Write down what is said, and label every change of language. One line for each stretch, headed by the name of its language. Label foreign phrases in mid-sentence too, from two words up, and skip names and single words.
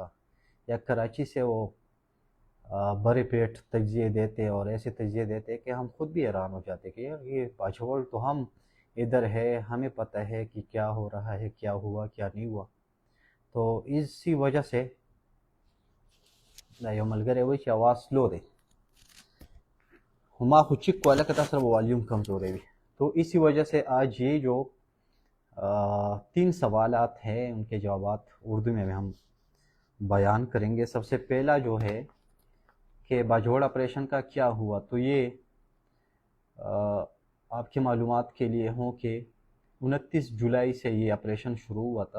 Urdu: یا کراچی سے وہ بڑے پیٹ تجزیے دیتے اور ایسے تجزیے دیتے کہ ہم خود بھی حیران ہو جاتے کہ یار یہ باجوڑ تو ہم ادھر ہے، ہمیں پتہ ہے کہ کیا ہو رہا ہے، کیا ہوا کیا نہیں ہوا. تو اسی وجہ سے
Pashto: دا یو ملګری وایي چې اواز سلو دی، ما خو چیک کو لکه تاسو سره والیوم کمزوری وي.
Urdu: تو اسی وجہ سے آج یہ جو 3 سوالات ہیں ان کے جوابات اردو میں ہم بیان کریں گے. سب سے پہلا جو ہے کہ باجوڑ آپریشن کا کیا ہوا. تو یہ آپ کی معلومات کے لیے ہوں کہ 29 جولائی سے یہ آپریشن شروع ہوا تھا.